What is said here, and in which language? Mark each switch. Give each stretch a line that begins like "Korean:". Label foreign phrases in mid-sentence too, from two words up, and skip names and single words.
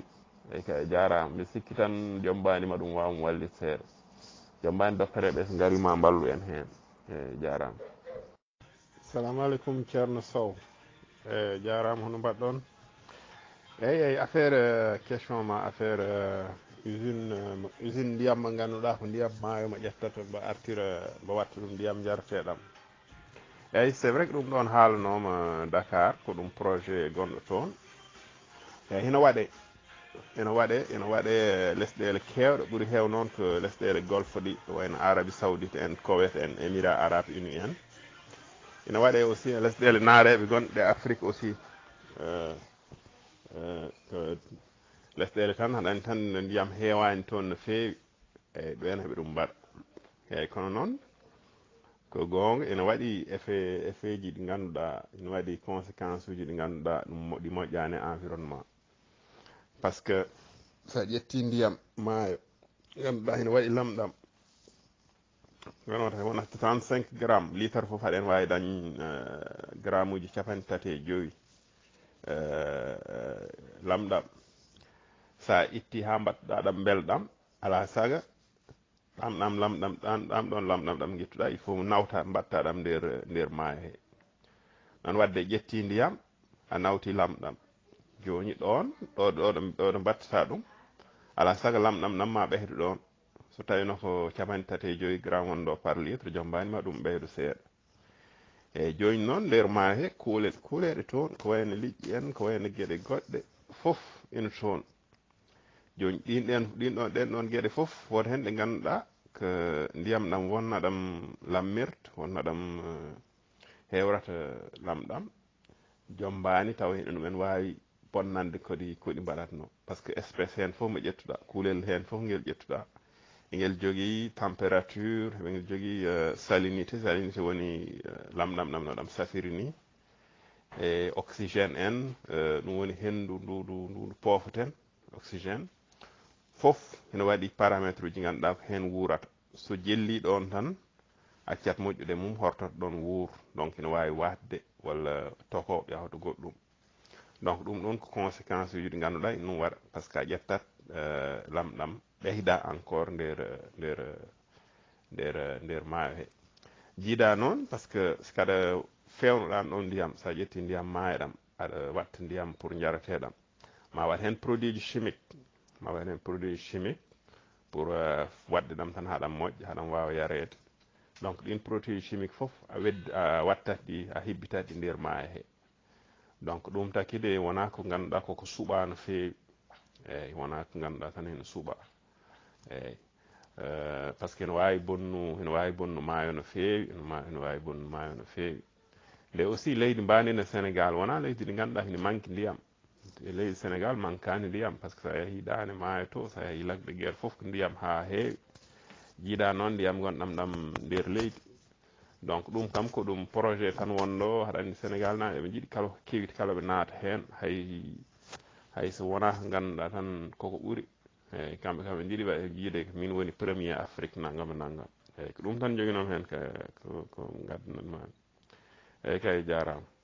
Fula: eyyi ka jarama mi sikki tan jombanima ɗum wawmo wallit seeɗa jombani doctereɓe so gari ma ballu en hen eyyi jarama assalamu aleykum ceerno Sow eyyi jarama hono mbaɗɗon eyyi
French: affaire question
Fula: ma
French: affaire usine
Fula: ndiyam mo ganduɗa ko ndiyam maayo mo ƴettata mbo artira mbo watta ɗum ndiyam jarteɗam eyyi
French: c'est vrai que
Fula: ɗum ɗon haalanoma Dakar ko ɗum projet gonɗo toon eyyi ina waɗe lesɗele kewɗe ɓuuri heew noon ko lesɗele golfe ɗi wayno Arabie Saoudite en Koweït en Émirats Arabes Unis en ina waɗe aussi lesɗele naareɓe gonɗe Afrique aussi lesɗele tan haɗa andi tan no ndiyam heewani toon no feewi eyyi ɓen heeɓe ɗum mbaɗa eyyi kono noon ko gonga ina waɗi effet ji ɗi ganduɗa ina waɗi conséquence uji ɗi ganduɗa ɗi moƴƴani environnement
French: par ce que
Fula: sa ƴetti ndiyam maayo ganduɗa ina waɗi lamɗam wonata 35 grammes litre foof haɗen wawi dañ gramme uji 35 lamɗam sa itti ha mbattuɗa ɗam belɗam ala saga ɗam ɗon lamɗam ɗam guittuɗa
French: il faut
Fula: nawta mbatta ɗam nder maayo he non wadde ƴetti ndiyam a nawti lamɗam joni ɗon ɗo mbattata ɗum ala saga lamɗam ɗam ma ɓeydo ɗon so tawino ko 35 grammes wonɗo
French: par litre
Fula: jombani ma ɗum ɓeydo seeɗa eyyi joni noon nder maayo he kuuleɗe toon ko wayno liƴƴi en ko wayno gueɗe goɗɗe foof ina toon joni ɗen ɗon gueɗe foof woto hen ɗe ganduɗa ko ndiyam ɗam wonna ɗam lammirta wonna ɗam hewrata lamɗam jombani taw ene ɗumen wawi bonnande koɗi mbaɗatno
French: par ce que espèce
Fula: hen foof mo ƴettuɗa kuulel hen foof ngel ƴettuɗa engel jogui température ngel jogui salinité woni lamɗam ɗam no ɗam safiri ni e oxygéne en ɗum woni hendu ndu poofoten oxygéne fof ene waɗi paramètre uji ganduɗa ko hen wurata so jelli ɗon tan accat moƴƴude mum hortoto ɗon wuur donc ene wawi watde walla toko yahata goɗɗum donc ɗum ɗon ko conséquence uji ɗi ganduɗa ene ɗum waɗa
French: par ce que
Fula: a ƴettat lamɗam ɓeyda encore nder maayo he jiiɗa noon
French: par ce que
Fula: so kaɗa fewnoɗan ɗon ndiyam sa ƴetti ndiyam maayo ɗam aɗa watta ndiyam pour jarateɗam ma waɗ hen produit ji chimique ma waɗ hen
French: produit chimique
Fula: pour wadde ɗam tan haɗam moƴƴa haɗam wawa yarede donc ɗin produit chimique fof a wattat ɗi a hibbitat ɗi nder maayo he donc ɗum takide wona ko ganduɗa koko suuɓa no fewi eyyi wona ko ganduɗa tan ene suuɓa eyyi
French: par ce que
Fula: ene wawi bonnu maayo no fewi ene wawi bonnu maayo no fewi nde aussi leydi mbandina Sénégal wona leydi ndi ganduɗa hene manque ndiyam leydi Sénégal manquani ndiyam
French: par ce que
Fula: sa yeehi dane maayo to sa yeehi Lac de Guiers foof ko ndiyam ha heewi jiiɗa noon ndiyam gonɗam ɗam nder leydi donc ɗum kam ko ɗum projet tan wonɗo haɗa andi Sénégal na eɓe jiiɗi kala ko kewiti kala ɓe naata hen hay so wona ko ganduɗa tan koko ɓuuri eyyi kamɓe kam ɓe jiiɗi jiide min woni premier Afrique naggam e naggam eyyi ko ɗum tan joguinom hen ko gaddanatma eyyi kay jarama